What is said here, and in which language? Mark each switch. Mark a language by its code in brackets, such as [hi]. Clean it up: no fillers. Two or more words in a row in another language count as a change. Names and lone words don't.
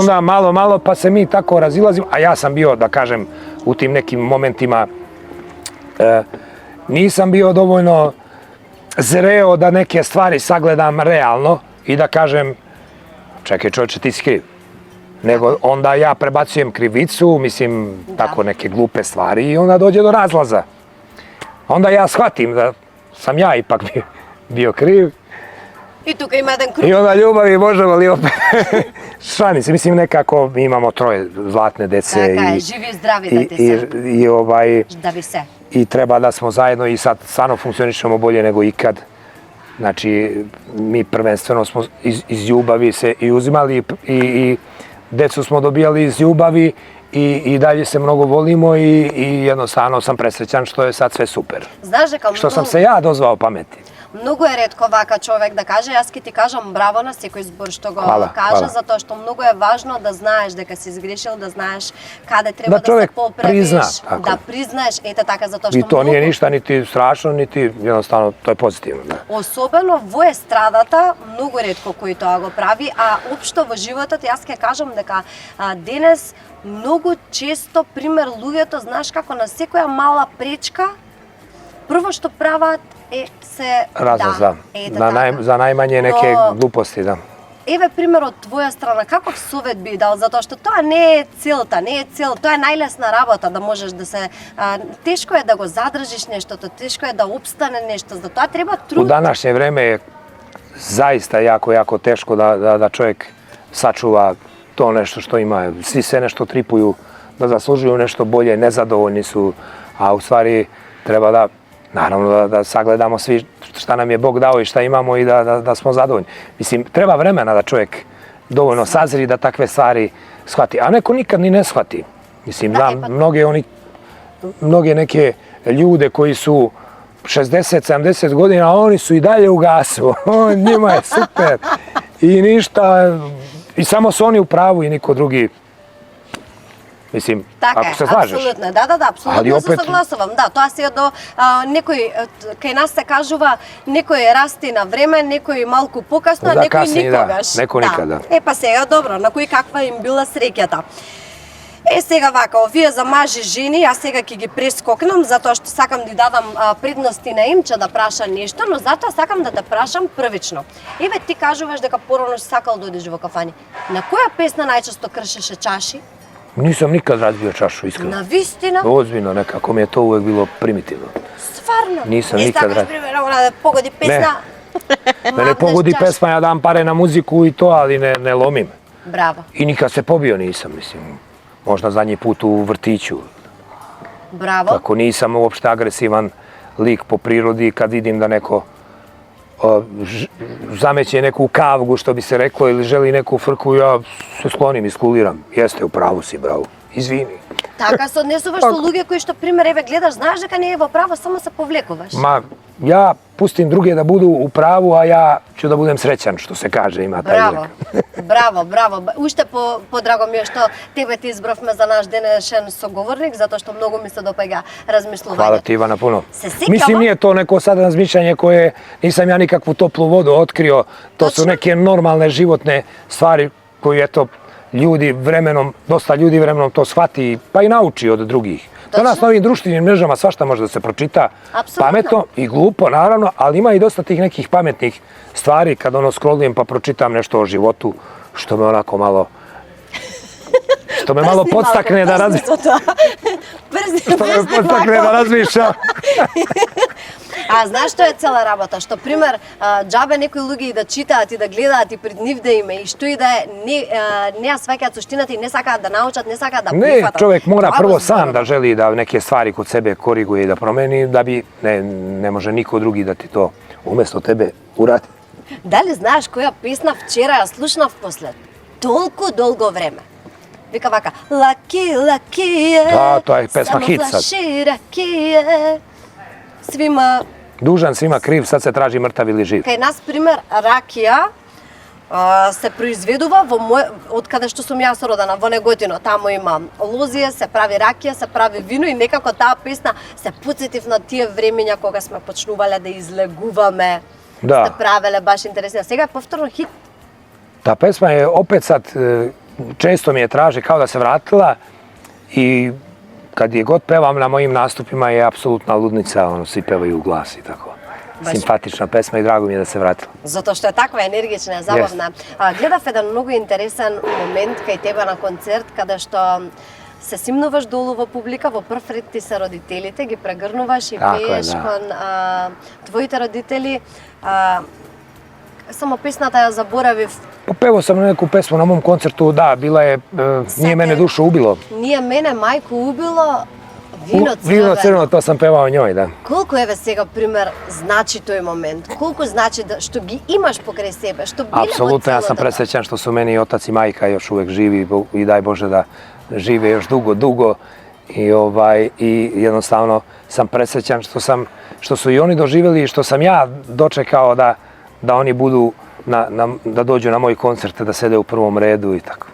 [sr] onda malo, malo pa se mi tako razilazimo, a ja sam bio, da kažem, u tim nekim momentima nisam bio dovoljno zreo da neke stvari sagledam realno i da kažem, čekaj čovječe, ti si kriv. Nego onda ja prebacujem krivicu, mislim, tako neke glupe stvari i onda dođe do razlaza. Onda ja shvatim da sam ja ipak bio kriv [mk] И тука има еден круг. [sr] i onda ljubavi možemo li opet šalim se. Mislim, nekako imamo 3 zlatne dece [mk] Така е, живи и здрави да ти се. Да ви се. [sr] i treba da smo zajedno i sad stvarno funkcionišemo bolje nego ikad. Znači, mi prvenstveno smo iz ljubavi se i uzimali i decu smo dobijali iz ljubavi i dalje se mnogo volimo i jednostavno sam presrećan što je sad sve super. [mk] Знаеш дека [sr] Što sam se ja dozvao pameti. [mk] Многу е ретко вака човек да каже, јас ќе ти кажам браво на секој збор што го [sr] Хвала, [mk] кажа, [sr] хвала. [mk] затоа што многу е важно да знаеш дека си сгрешил, да знаеш каде треба Да да, човек се поправиш, призна, tako. да признаеш, ете така, затоа што [sr] I to nije [mk] многу- [sr] ništa niti strašno, niti jednostavno to je pozitivno. Da. [mk] Особено во естрадата, многу ретко кој тоа го прави, а општо во животот јас ќе кажам дека денес многу често пример луѓето, знаеш како на секоја мала пречка, прво што прават се [sr] Razlaz, da. [mk] ете [sr] Na [mk] така. [sr] za najmanje neke [mk] Но- [sr] gluposti, da. [mk] Еве пример од твоја страна, каков совет би дал, затоа што тоа не е целта, не е цел, тоа е најлесна работа да можеш да се тешко е да го задржиш нештото, тешко е да опстане нешто, за тоа треба [sr] U [mk] труд. [sr] današnje vreme je zaista jako, jako teško da čovjek sačuva to nešto što ima. Svi se nešto tripuju, da zaslužuju nešto bolje, nezadovoljni su, a u stvari treba da, naravno, da sagledamo svi šta nam je Bog dao i šta imamo i da smo zadovoljni. Mislim, treba vremena da čovjek dovoljno sazri da takve stvari shvati. A neko nikad ni ne shvati. Mislim, znam mnoge neke ljude koji su 60-70 godina, a oni su i dalje u gasu. Njima je super. I ništa, i samo su oni u pravu i niko drugi. Mislim, ako se slažeš. [mk] Апсолутно, да, апсолутно се согласувам. Да, тоа се до некој кај нас се кажува некој расти на време, некој малку покасно, а некој никогаш. Да, некој никада. Па сега добро, на кој каква им била среќата. Сега вака, овие за мажи жени, јас сега ќе ги прескокнам, затоа што сакам да дадам предности на Имче да праша нешто, но затоа сакам да те прашам првично. Еве ти кажуваш дека порано си сакал да одиш во кафани. На која песна најчесто кршеше чаши? [sr] Nisam nikad razbio čašu, iskreno. [mk] Навистина? [sr] Ozbiljno, nekako mi je to uvek bilo primitivno. Stvarno? Nisam nikad razbio. Primjer, ona da pogodi pesna. Mene pogodi pesma, ja dam pare na muziku i to, ali ne lomim. Bravo. I nikad se pobio nisam, mislim. Možda zadnji put u vrtiću. Bravo. Tako nisam uopšte agresivan lik po prirodi kad vidim da neko zameće neku kavgu, što bi se reklo, ili želi neku frku, ja se sklonim i skuliram. Jeste, u pravu si, bravo. Izvini. [mk] Така се однесуваш со луѓе кои што, пример, еве, гледаш, знаеш дека не е во право, само се повлекуваш. [sr] Ma, ja pustim druge da budu u pravu, a ja ću da budem srećan, što se kaže, ima taj [mk] Браво, [sr] izrek. [mk] браво. Уште подраго ми е што тебе ти избравме за наш денешен соговорник, затоа што многу ми се допаѓа размислување. [sr] Hvala ti, Ivana, puno. Se sjećamo? Mislim, nije to neko sad razmišljanje koje nisam ja nikakvu toplu vodu otkrio. To su neke normalne životne stvari koje, eto, ljudi vremenom, dosta ljudi vremenom to shvati, pa i nauči od drugih. Danas na ovim društvenim mrežama svašta može da se pročita, pametno i glupo, naravno, ali ima i dosta tih nekih pametnih stvari kad ono scrollujem pa pročitam nešto o životu, što me onako malo... Što me malo podstakne da razmišljam. Što me podstakne da razmišljam. [mk] А знаеш што е цела работа? Што, пример, џабе некои луѓе и да читаат и да гледаат и пред нив да име и што и да е, не ја сваќаат суштината и не сакаат да научат, не сакаат да прифатат. [sr] Ne, čovjek mora prvo sam da želi da neke stvari kod sebe koriguje i da promeni, da bi, ne može niko drugi da ti to umjesto tebe uradi. [mk] Дали знаеш која песна вчера ја слушнав после толку долго време? Вика вака, лаки, лаки е, [sr] Da, to je pesma hit sad. [mk] само флаши ракije, [sr] свима... Dužan svima kriv, sad se traži mrtav ili živ. [mk] Кај нас, пример, ракија се произведува од каде што сум јас родена, во Неготино. Таму има лозија, се прави ракија, се прави вино и некако таа песна се потсетив на тие времења кога сме почнувале да излегуваме. Da. Сте правеле баш интересно. Сега е повторно хит. [sr] Ta pesma je opet sad, često mi je traže kao da se vratila i kad je god pevam na mojim nastupima je apsolutna ludnica, ono, svi pevaju u glas i tako. Simpatična pesma i drago mi je da se vratila. [mk] Затоа што е таква енергична, забавна. Гледав еден многу интересен момент кај тебе на концерт, каде што се симнуваш долу во публика, во прв ред ти се родителите, ги прегрнуваш и пееш кон твоите родители. Само песната ја заборавив. [sr] Popevao sam neku pesmu na mom koncertu, da, bila je Nije mene dušu ubilo. Nije mene majku ubilo, Vino crveno. Vino crveno, to sam pevao njoj, da. [mk] Колку еве сега пример значи тој момент? Колку значи да што ги имаш покрај себе, што биле во [sr] Apsolutno, ja sam [mk] целото? [sr] presrećan što su meni i otac i majka još uvek živi i daj Bože da žive još dugo i jednostavno sam presrećan što su i oni doživjeli i što sam ja dočekao da oni budu da dođu na moj koncert, da sede u prvom redu i tako.